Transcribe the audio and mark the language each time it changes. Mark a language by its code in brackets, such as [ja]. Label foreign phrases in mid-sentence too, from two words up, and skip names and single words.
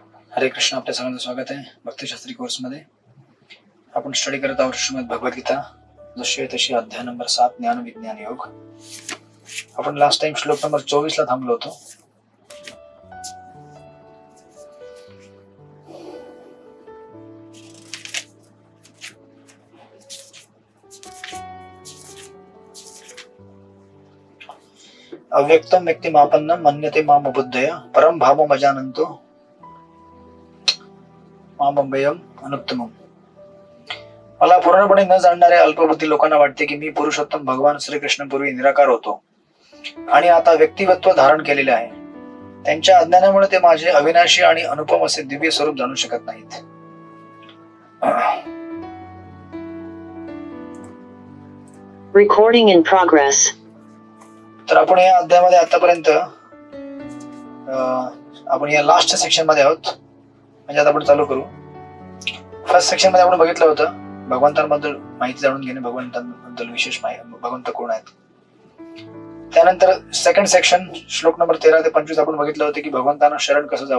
[mr] हरे कृष्ण. आपल्या सगळ्यांचं स्वागत आहे भक्तिशास्त्री कोर्समध्ये. आपण स्टडी करत आहोत श्रीमद भगवद्गीता, जशी आहे तशी, अध्याय नंबर 7, ज्ञान विज्ञान योग. आपण [en] last time [mr] श्लोक नंबर 24 ला थांबलो होतो. [sa] अव्यक्तम व्यक्तिमापन्न मन्यते माम बुद्धय परम भावो मजानंतो मामभयम अनुत्तमम. [mr] मला पूर्णपणे न जाणणाऱ्या अल्पबुद्धी लोकांना वाटते की मी पुरुषोत्तम भगवान श्रीकृष्ण पूर्वी निराकार होतो आणि आता व्यक्तिमत्व धारण केलेले आहे. त्यांच्या अज्ञानामुळे ते माझे अविनाशी आणि अनुपम असे दिव्य स्वरूप जाणू शकत नाहीत. [en] Recording in progress. [mr] तर आपण या अध्यायामध्ये आतापर्यंत आपण या [en] last section [mr] मध्ये आहोत. म्हणजे आता आपण चालू करू. [en] first section [mr] मध्ये आपण बघितलं होतं भगवंतांबद्दल माहिती जाणून घेणे, भगवंतांबद्दल विशेष माहिती, भगवंत कोण आहेत. त्यानंतर [en] second section [mr] श्लोक नंबर 13 ते 25 आपण बघितलं होतं की भगवंतांना शरण कसं जावं.